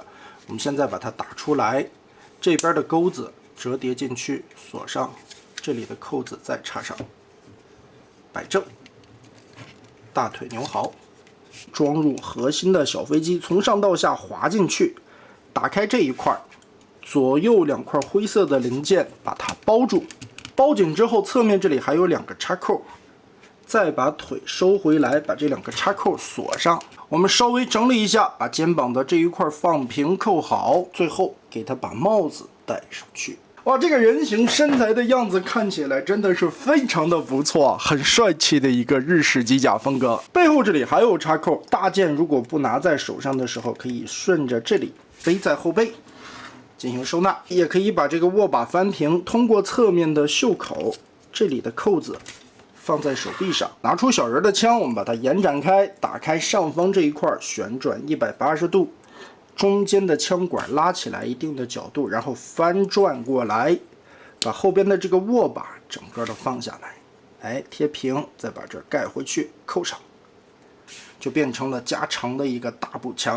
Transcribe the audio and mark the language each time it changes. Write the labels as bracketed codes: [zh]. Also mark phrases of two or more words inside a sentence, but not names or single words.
[zh] 我們現在把它打出來，這邊的鈎子折疊進去，鎖上，這裡的扣子再插上，擺正，大腿扭好。裝入核心的小飛機，從上到下滑進去，打開這一塊，左右2塊灰色的零件把它包住，包緊之後，側面這裡還有2個插扣， 再把腿收回来，把这2个插扣锁上。我们稍微整理一下，把肩膀的这一块放平扣好，最后给它把帽子戴上去。哇，这个人形身材的样子看起来真的是非常的不错，很帅气的一个日式机甲风格。背後這裡還有插扣，大件如果不拿在手上的時候，可以順着這裡背在後背進行收納，也可以把這個握把翻平，通過側面的袖口這裡的扣子放在手臂上，拿出小人的槍，我們把它延展開，打開上方這一塊，旋轉180度，中間的槍管拉起來一定的角度，然後翻轉過來，把後邊的這個握把整個的放下來，哎，貼平，再把這蓋回去，扣上。就變成了加長的一個大步槍。